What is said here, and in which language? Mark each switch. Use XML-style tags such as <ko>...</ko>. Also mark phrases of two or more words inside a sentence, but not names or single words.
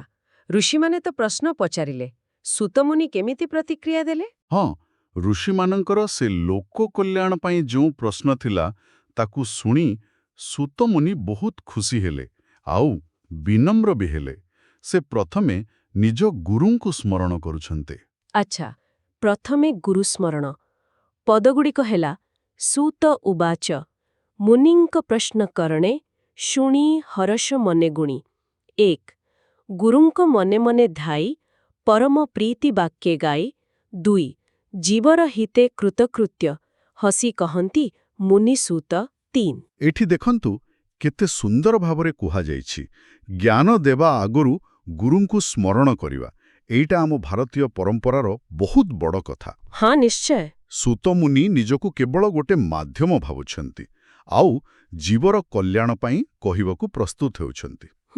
<or>ଋଷିମାନେ ତ ପ୍ରଶ୍ନ ପଚାରିଲେ, ସୂତମୁନି କେମିତି ପ୍ରତିକ୍ରିୟା ଦେଲେ? ହଁ, ଋଷିମାନଙ୍କର ସେ ଲୋକ କଲ୍ୟାଣ ପାଇଁ ଯୋ ପ୍ରଶ୍ନ ଥିଲା ତାକୁ ଶୁଣି ସୂତମୁନି ବହୁତ ଖୁସି ହେଲେ ଆଉ ବିନମ୍ର ଭି ହେଲେ। ସେ ପ୍ରଥମେ ନିଜ ଗୁରୁଙ୍କୁ ସ୍ମରଣ କରୁଛନ୍ତି। ଅଚ୍ଛା, ପ୍ରଥମେ ଗୁରୁ ସ୍ମରଣ। ପଦଗୁଡ଼ିକ ହେଲା ସୂତ ଉବାଚ ମୁନିଙ୍କ ପ୍ରଶ୍ନ କର୍ଣ୍ଣେ ଶୁଣି ହରଷ ମନେ ଗୁଣି। 1. ଗୁରୁଙ୍କ ମନେ ମନେ ଧ୍ୟାଇ ପରମ ପ୍ରୀତି ବାକ୍ୟେ ଗାଇ। 2. ଜୀବର ହିତେ କୃତକୃତ୍ୟ ହସି କହନ୍ତି ମୁନି ସୂତ। 3. ଏଠି ଦେଖନ୍ତୁ କେତେ ସୁନ୍ଦର ଭାବରେ କୁହା ଯାଇଛି ଜ୍ଞାନ ଦେବା ଆଗରୁ ଗୁରୁଙ୍କୁ ସ୍ମରଣ କରିବା। ଏଇଟା ଆମ ଭାରତୀୟ ପରମ୍ପରାର ବହୁତ ବଡ଼ କଥା। ହଁ, ନିଶ୍ଚୟ। ସୂତମୁନି ନିଜକୁ କେବଳ ଗୋଟେ ମାଧ୍ୟମ ଭାବୁଛନ୍ତି ଆଉ ଜୀବର କଲ୍ୟାଣ ପାଇଁ କହିବାକୁ ପ୍ରସ୍ତୁତ ହେଉଛନ୍ତି।</or>